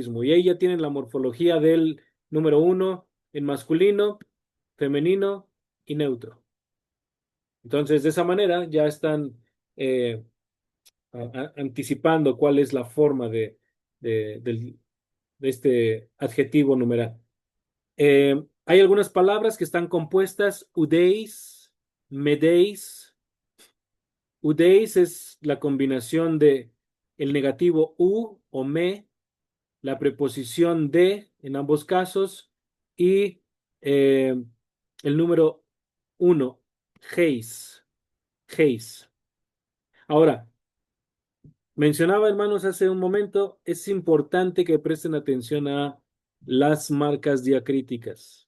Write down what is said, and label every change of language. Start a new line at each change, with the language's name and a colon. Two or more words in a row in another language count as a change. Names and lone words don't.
Spanish: Y ahí ya tienen la morfología del número 1 en masculino, femenino y neutro. Entonces, de esa manera ya están eh, anticipando cuál es la forma de este adjetivo numeral. Hay algunas palabras que están compuestas,
Greek: οὐδείς, μηδείς.
Spanish: Udeis es la combinación de el negativo u o me, la preposición de en ambos casos y eh, el número uno,
Greek: εἷς, εἷς.
Spanish: Ahora, mencionaba, hermanos, hace un momento, es importante que presten atención a las marcas diacríticas.